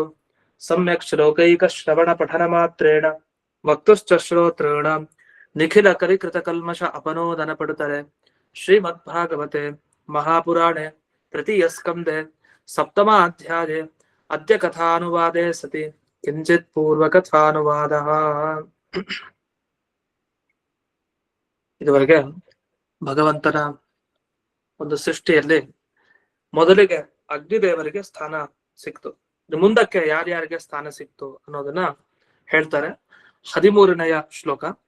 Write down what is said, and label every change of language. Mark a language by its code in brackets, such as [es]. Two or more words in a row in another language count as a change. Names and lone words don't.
[sa] सम्यक् श्लोकैकश्रवणपठनमात्रेण वक्तुश्च श्रोतॄणां निखिलकलिकृतकल्मष अपनोदनपटुतले श्रीमद्भागवते महापुराणे तृतीयस्कन्धे सप्तमाध्याये अद्य कथानुवादे सति किंचित् पूर्वकथानुवादः। [kn] ಇದುವರೆಗೆ ಭಗವಂತನ ಒಂದು ಸೃಷ್ಟಿಯಲ್ಲಿ ಮೊದಲಿಗೆ ಅಗ್ನಿದೇವರಿಗೆ ಸ್ಥಾನ ಸಿಕ್ತು. ಮುಂದಕ್ಕೆ ಯಾರ್ಯಾರಿಗೆ ಸ್ಥಾನ ಸಿಕ್ತು ಅನ್ನೋದನ್ನ ಹೇಳ್ತಾರೆ. 13ನೆಯ ಶ್ಲೋಕ.